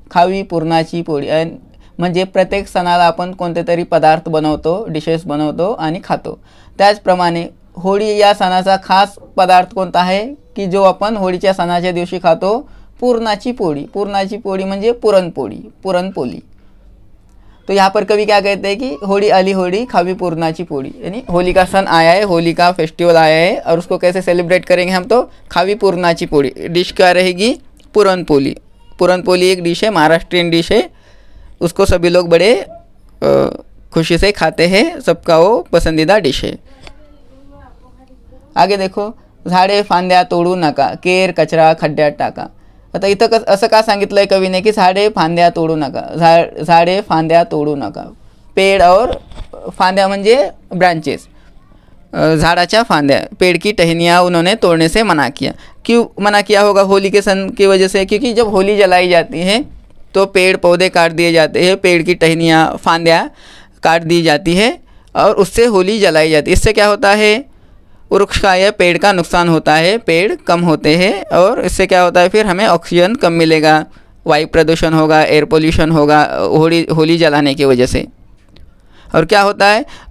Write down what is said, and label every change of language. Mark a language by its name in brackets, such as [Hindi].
[Marathi] खावी पुरणाची पोळी म्हणजे प्रत्येक सणाला आपण कोणते तरी पदार्थ बनवतो, डिशेस बनवतो आणि खातो. त्याचप्रमाणे होळी या सणाचा खास पदार्थ कोणता आहे की जो आपण होळीच्या सणाच्या दिवशी खातो? पुरणाची पोळी. पुरणाची पोळी म्हणजे पुरणपोळी, पुरणपोळी. [Hindi] तो यहाँ पर कवि क्या कहते हैं कि [Marathi] होली आली होली, खावी पुरनाची पोड़ी. [Hindi] यानी होली का सन आया है, होली का फेस्टिवल आया है और उसको कैसे सेलिब्रेट करेंगे हम? तो [Marathi] खावी पुरनाची पोड़ी. [Hindi] डिश क्या रहेगी? पुरनपोली. पुरनपोली एक डिश है, महाराष्ट्रियन डिश है. उसको सभी लोग बड़े खुशी से खाते हैं, सबका वो पसंदीदा डिश है. आगे देखो. [Marathi] झाडे फांद्या तोडू नका, केर कचरा खड्ड्यात टाका. आता इथं असं का सांगितलं आहे कवीने की झाडे फांद्या तोडू नका. झाडे फांद्या तोडू नका. [Hindi] पेड़ और [Marathi] फांद्या म्हणजे ब्रांचेस, झाड़ाच्या फांद्या. [Hindi] पेड़ की टहनियाँ उन्होंने तोड़ने से मना किया. क्यों मना किया होगा? होली के सन की वजह से, क्योंकि जब होली जलाई जाती है तो पेड़ पौधे काट दिए जाते हैं, पेड़ की टहनियाँ फांद्या काट दी जाती है और उससे होली जलाई जाती है. इससे क्या होता है? वृक्ष का या पेड़ का नुकसान होता है, पेड़ कम होते हैं और इससे क्या होता है? फिर हमें ऑक्सीजन कम मिलेगा, वायु प्रदूषण होगा, एयर पोल्यूशन होगा होली जलाने की वजह से. और क्या होता है?